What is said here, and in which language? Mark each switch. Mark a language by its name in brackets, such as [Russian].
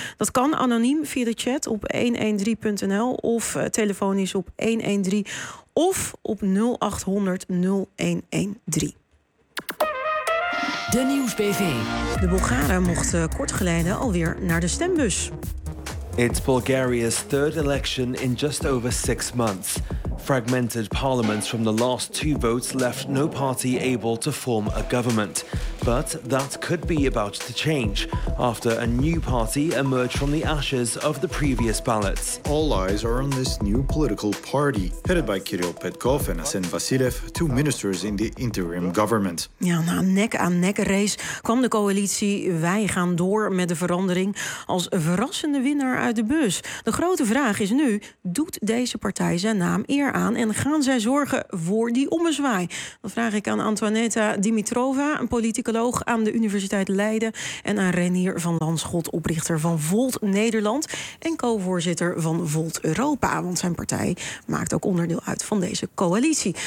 [Dutch] Dat kan anoniem via de chat op 113.nl of telefonisch op 113 of op 0800 0113. De Nieuwsbv. De Bulgaren mochten kort geleden alweer naar de stembus. [English] It's Bulgaria's third election in just over 6 months. Fragmented parliaments from the last 2 votes left no party able to form a government. But that could be about to change after a new party emerged from the ashes of the previous ballots. All eyes are on this new political party, headed by Kirill Petkov and Asen Vasilev, 2 ministers in the interim government. [Dutch] Ja, na een nek-aan-nek race kwam de coalitie Wij gaan door met de verandering als verrassende winnaar uit de bus. De grote vraag is nu, doet deze partij zijn naam eer aan en gaan zij zorgen voor die ommezwaai? Dat vraag ik aan Antoinetta Dimitrova, een politicoloog aan de Universiteit Leiden, en aan Renier van Lanschot, oprichter van Volt Nederland en co-voorzitter van Volt Europa, want zijn partij maakt ook onderdeel uit van deze coalitie.